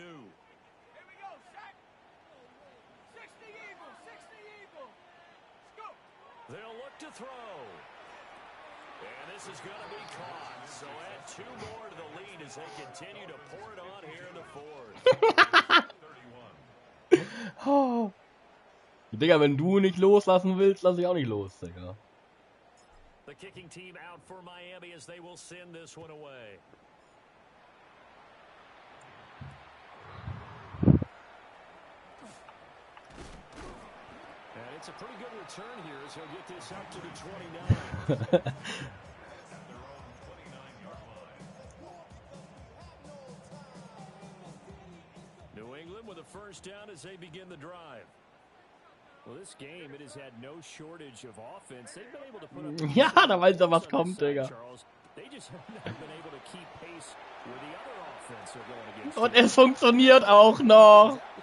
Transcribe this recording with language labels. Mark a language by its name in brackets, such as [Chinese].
[English] Here we go, set. 60 Eagles, 60 Eagles. Let's go. They'll look to throw. And this is going to be caught. So add two more to the lead as they continue to pour it on here in the fourth. 31. Oh. [German] Digga, wenn du nicht loslassen willst, lass ich auch nicht los, Digga. [English] The kicking team out for Miami as they will send this one away. And it's a pretty good return here as he'll get this up to the 29. New England with a first down as they begin the drive. Well, this game, it has had no shortage of offense. They've been able to put up... [German] Ja, da weiß er, was kommt, Digga. [English] They just have not been able to keep pace with the other offense they're going against. [German] Und es funktioniert auch noch.